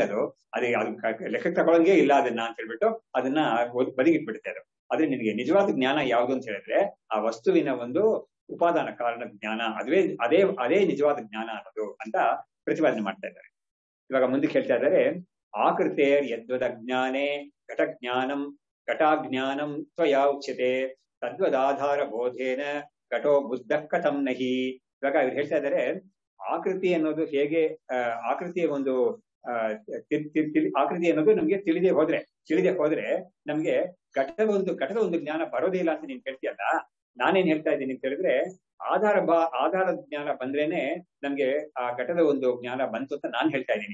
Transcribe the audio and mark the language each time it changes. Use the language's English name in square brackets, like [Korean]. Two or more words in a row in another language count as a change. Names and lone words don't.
[Kannada] ಅದು ಲೆಕ್ಕಕ್ಕೆ ತಗೊಳಂಗೆ ಇಲ್ಲ ಅದನ್ನ ಅಂತ ಹೇಳ್ಬಿಟ್ಟು ಅದನ್ನ ಬದಿಗಿಟ್ಬಿಡುತ್ತೆ ಅದು. ಆದ್ರೆ ನಿನಗೆ ನಿಜವಾದ ಜ್ಞಾನ ಯಾವುದು ಅಂತ ಹೇಳಿದ್ರೆ ಆ ವಸ್ತುವಿನ ಒಂದು ಉಪಾದಾನ ಕಾರಣ ಜ್ಞಾನ, ಅದೇ ನಿಜವಾದ ಜ್ಞಾನ ಅನ್ನೋದು ಅಂತ ಪ್ರತಿಪಾದನೆ ಮಾಡ್ತಾ ಇದ್ದಾರೆ. ಇವಾಗ ಮುಂದಕ್ಕೆ ಹೇಳ್ತಾ ಇದ್ದಾರೆ, [Sanskrit] ಆಕೃತೇರ್ ಯದ್ವದ ಜ್ಞಾನೇ ಘಟಾಜ್ಞಾನಂ ತ್ವಯಾ ಉಚ್ಯತೆ ತದ್ವದಾಧಾರ ಬೋಧೇನ ಘಟೋ ಬುದ್ಧ ಕಥಂ ನಹಿ. [Kannada] ಇವಾಗ ಇವ್ರು ಹೇಳ್ತಾ ಇದ್ದಾರೆ, ಆಕೃತಿ ಅನ್ನೋದು ಹೇಗೆ, ಆಕೃತಿಯ ಒಂದು ಆಕೃತಿ ಅನ್ನೋದು ನಮ್ಗೆ ತಿಳಿದೇ ಹೋದ್ರೆ ನಮ್ಗೆ ಘಟದ ಒಂದು ಜ್ಞಾನ ಬರೋದೇ ಇಲ್ಲ ಅಂತ ನೀನ್ ಹೇಳ್ತೀಯಲ್ಲ. ನಾನೇನ್ ಹೇಳ್ತಾ ಇದ್ದೀನಿ ಅಂತ ಹೇಳಿದ್ರೆ, ಆಧಾರದ ಜ್ಞಾನ ಬಂದ್ರೇನೆ ನಮ್ಗೆ ಆ ಘಟದ ಒಂದು ಜ್ಞಾನ ಬಂತು ಅಂತ ನಾನ್ ಹೇಳ್ತಾ ಇದ್ದೀನಿ.